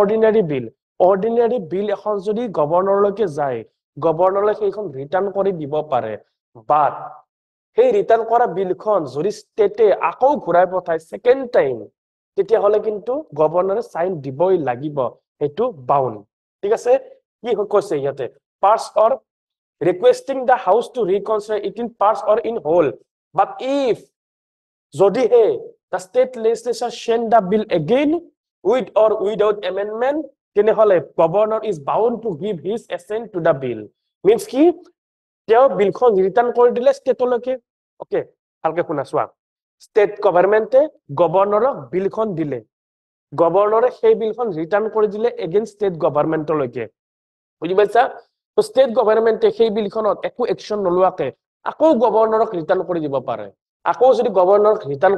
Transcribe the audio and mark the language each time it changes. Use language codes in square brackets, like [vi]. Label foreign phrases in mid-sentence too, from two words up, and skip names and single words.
[as] অৰ্ডিনাৰি বিল এখন যদি গভৰ্ণৰলৈকে যায় গভৰ্ণৰলৈ সেইখন ৰিটাৰ্ন কৰি দিব পাৰে বাট সেই ৰিটাৰ্ন কৰা বিলখন যদি ষ্টেটে আকৌ ঘূৰাই পঠায় [en] second time [as] তেতিয়া হলে কিন্তু গভৰ্ণৰে সাইন দিবই লাগিব এটো বাউন্ড ঠিক আছে কি কৈছে ইয়াতে পাৰ্টস অৰ [en] requesting the house to reconsider it in parts or in whole but if [as] যদি হে [en] the state legislature send the bill again with or without amendment [as] তেনেহলে [en] governor is bound to give his assent to the bill means [as] কি তেওঁ বিলখন ৰিটাৰ্ন কৰি দিলে ষ্টেটলৈকে ওকে ভালকে শুনা চোৱা ষ্টেট গভৰ্ণমেন্টে গভৰ্ণৰক বিলখন দিলে গভৰ্ণৰে সেই বিলখন ৰিটাৰ্ন কৰি দিলে এগেইনষ্ট ষ্টেট গভৰ্ণমেন্টলৈকে বুজি পাইছা তো ষ্টেট গভৰ্ণমেন্টে সেই বিলখনত একো একচন নলোৱাকে আকৌ গভৰ্ণৰক ৰিটাৰ্ন কৰি দিব পাৰে আকৌ যদি গভৰ্ণৰক ৰিটাৰ্ন